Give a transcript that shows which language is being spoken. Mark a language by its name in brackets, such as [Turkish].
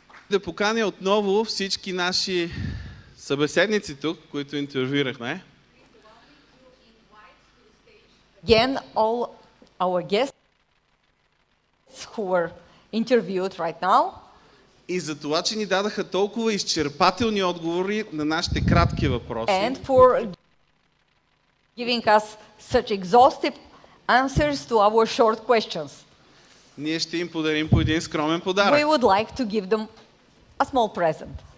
[Bulgarian] Да поканя отново всички наши събеседници тук, които интервюирахме. [English] Again, all our guests who were interviewed right now. [Bulgarian] И за това, че ни дадаха толкова изчерпателни отговори на нашите кратки въпроси. [English] And for giving us such exhaustive answers to our short questions. [Bulgarian] Ние ще им подарим по един скромен [English] We [Bulgarian] подарък. [English] would like to give them a small present.